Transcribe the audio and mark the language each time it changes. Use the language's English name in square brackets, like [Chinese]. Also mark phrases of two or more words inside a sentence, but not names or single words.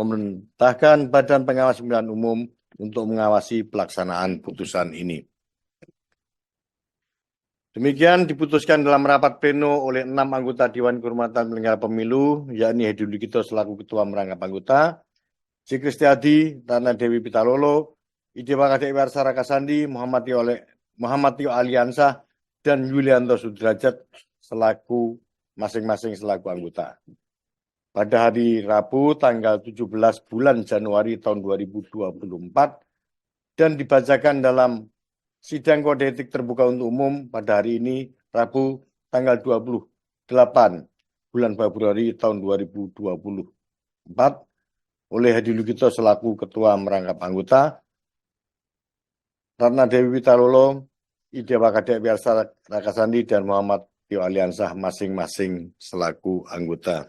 [Indonesian] Memerintahkan Badan Pengawas Pemilihan Umum untuk mengawasi pelaksanaan putusan ini. Demikian diputuskan dalam rapat pleno oleh 6 anggota Dewan Kehormatan Penyelenggara Pemilu, yakni Hedi Lugito selaku Ketua Merangkap Anggota, C. Kristiadi, Ratna Dewi Pitalolo, Idewa Kadek Warsa Rakasandi, Muhammad Tio Aliansah, dan Yulianto Sudrajat selaku masing-masing selaku anggota. Pada hari Rabu tanggal 17 bulan Januari tahun 2024 dan dibacakan dalam sidang kode etik terbuka untuk umum pada hari ini Rabu tanggal 28 bulan Februari tahun 2024 oleh Hedi Lugito selaku Ketua Merangkap Anggota, Ratna Dewi Pitalolo, Idewa Kadek Warsa Rakasandi, dan Muhammad Tio Aliansah masing-masing selaku anggota.